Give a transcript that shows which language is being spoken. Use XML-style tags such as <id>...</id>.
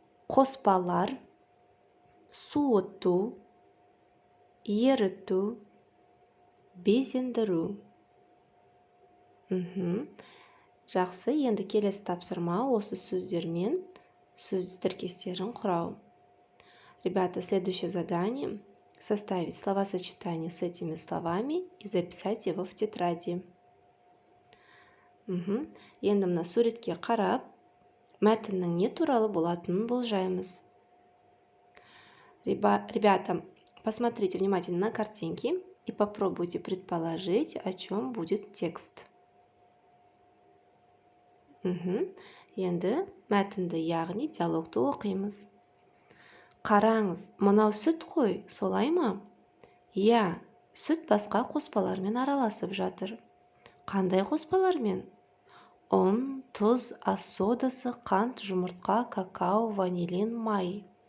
<kk>Қоспалар, суыту, еріту, безендіру. Жақсы, енді келесі тапсырма осы сөздермен сөз тіркестерін құрау.</kk> <ru>Ребята, следующее задание — составить словосочетание с этими словами и записать его в тетради.</ru> <kk>Енді мына суретке қарап, мәтіннің не туралы болатынын болжаймыз.</kk> <ru>Ребята, посмотрите внимательно на картинки и попробуйте предположить, о чем будет текст.</ru> <kk>Енді мәтінді, яғни диалогты оқимыз. Қараңыз, мынау сүт қой, солай ма? Иә, сүт басқа қоспалармен араласып жатыр. Қандай қоспалармен? Ұн, тұз, ас содасы, қант, жұмыртқа, какао, ванилин, май.</kk>